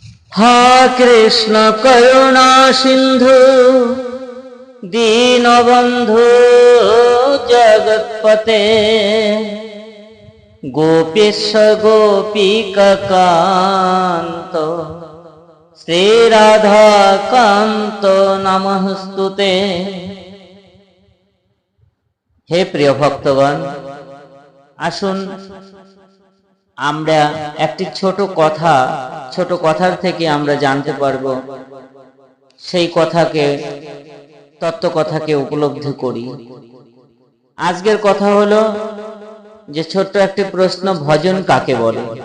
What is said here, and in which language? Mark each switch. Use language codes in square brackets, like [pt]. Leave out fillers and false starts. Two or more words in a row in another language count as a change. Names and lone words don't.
[sa] हा कृष्ण करुणा सिंधु दीनबंधु जगत्पते गोपीश गोपिकान्त श्री राधा कांत नमस्तुते। [bn] হে প্রিয় ভক্তগণ, আসুন আমরা একটি ছোট কথার থেকে আমরা জানতে পারব, সেই তত্ত্বকথাকে উপলব্ধি করি। আজকের কথা হলো যে ছোট্ট একটি প্রশ্ন, ভজন কাকে বলে।